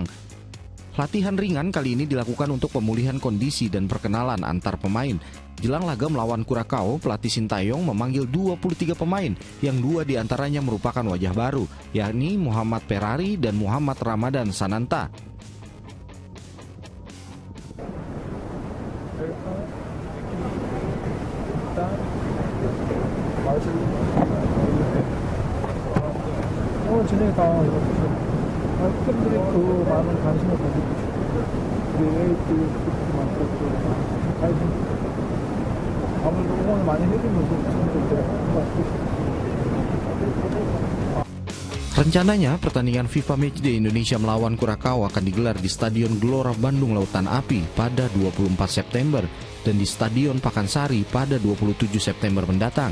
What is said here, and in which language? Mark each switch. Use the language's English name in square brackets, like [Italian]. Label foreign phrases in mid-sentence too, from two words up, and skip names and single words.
[Indonesian] Latihan ringan kali ini dilakukan untuk pemulihan kondisi dan perkenalan antar pemain. Jelang laga melawan Curaçao, pelatih Sintayong memanggil 23 pemain, yang 2 diantaranya merupakan wajah baru, yakni Muhammad Ferrari dan Muhammad Ramadan Sananta. [Korean] 팬들이 그 많은 관심을 가지고 우리 아무래도 응원을 많이 해주면서 [Indonesian] Rencananya, pertandingan FIFA Matchday Indonesia melawan Curaçao akan digelar di Stadion Gelora Bandung Lautan Api pada 24 September dan di Stadion Pakansari pada 27 September mendatang.